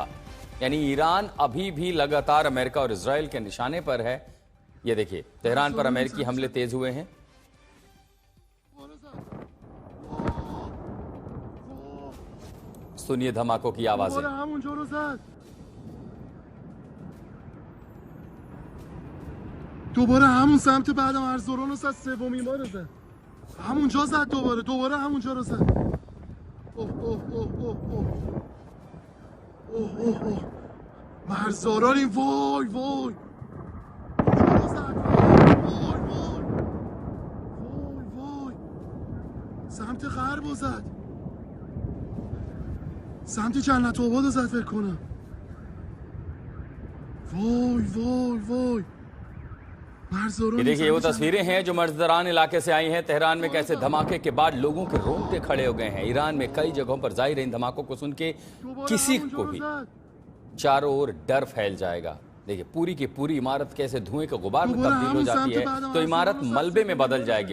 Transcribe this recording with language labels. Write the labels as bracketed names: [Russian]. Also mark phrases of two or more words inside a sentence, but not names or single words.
[Hindi] यानी ईरान अभी भी लगातार अमेरिका और इजराइल के निशाने पर है। ये देखिए तेहरान पर अमेरिकी हमले तेज हुए हैं। सुनिए धमाकों की आवाजें। [Persian] دوباره همون سمت بعد مرزداران رو زد، سومین بار زد، همونجا زد، دوباره همونجا رو زد. اوه اوه اوه اوه اوه اوه اوه اوه مرزداران، وای وای اونجا رو زد، وای وای وای وای سمت غرب رو زد، سمت جنت آباد رو زد فکر کنم. وای وای وای [Hindi] ये देखिए वो तस्वीरें हैं जो मर्जदारान इलाके से आई हैं। तेहरान में कैसे धमाके के बाद लोगों के रोंगटे खड़े हो गए हैं। ईरान में कई जगहों पर जाहिर है इन धमाकों को सुन के किसी को भी चारों ओर डर फैल जाएगा। देखिए पूरी की पूरी इमारत कैसे धुएं का गुबार में तब्दील हो जाती है, तो इमारत मलबे में बदल जाएगी।